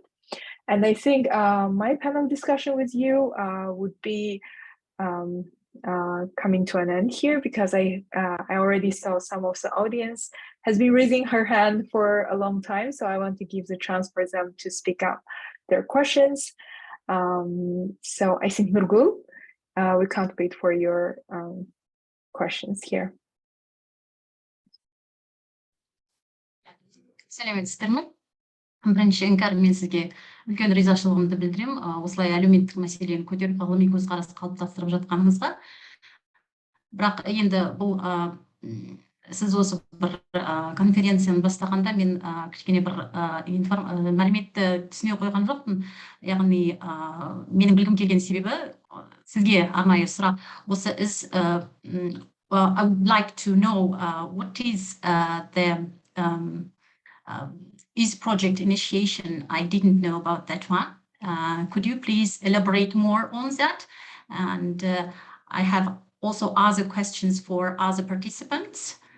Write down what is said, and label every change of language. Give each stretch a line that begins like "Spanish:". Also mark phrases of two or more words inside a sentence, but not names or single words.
English: And I think my panel discussion with you would be coming to an end here, because I already saw some of the audience has been raising her hand for a long time. So I want to give the chance for them to speak up their questions. So I think Nurgul, we can't wait for your questions here.
Kazakh: Сәлеметсіздер ме? Бірінші іңкәр, мен сізге үлкен ризашылығымды білдіремін, осылай әлеуметтік мәселені көтеріп ғылыми көзқарас қалыптастырып жатқаныңызға. Бірақ енді бұл сіз осы бір конференцияны бастағанда мен кішкене бір мәліметті түсіне қойған жоқпын. Яғни менің білгім келген себебі сізге арнайы сұрақ осы
English: is I would like to know what is the is project initiation. I didn't know about that one. Could you please elaborate more on that? And I have also other questions for other participants.